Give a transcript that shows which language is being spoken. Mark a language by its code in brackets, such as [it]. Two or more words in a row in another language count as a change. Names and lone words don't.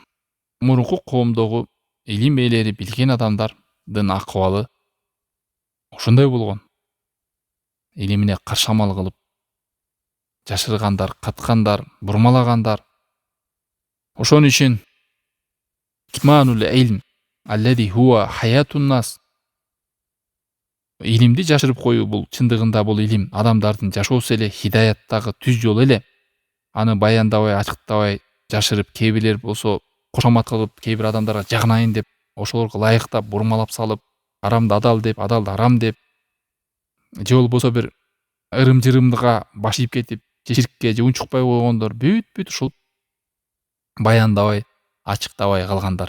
[ky] Мурунку коомдогу илим ээлери, билген адамдардын акыбалы ошондой болгон. Илимине каршы амал кылып, жашыргандар, каткандар, бурмалагандар. Ошон үчүн [ar] كتمان العلم الذي هو حياة الناس. [ky] Илимди жашырып коюу бул чындыгында бул илим адамдардын жашоосу эле, хидаяттагы түз жол эле. Аны баяндабай, ачыктабай жашырып, кээ бирлер болсо кошомат кылып, кээ бир адамдарга жагынайын деп, ошолорго ылайыктап бурмалап салып, арамды адал деп, адалды арам деп, же болбосо бир ырым-жырымга баш ийип кетип, ширкке же унчукпай койгондор бүт ушул баяндабай, ачыктабай калгандар.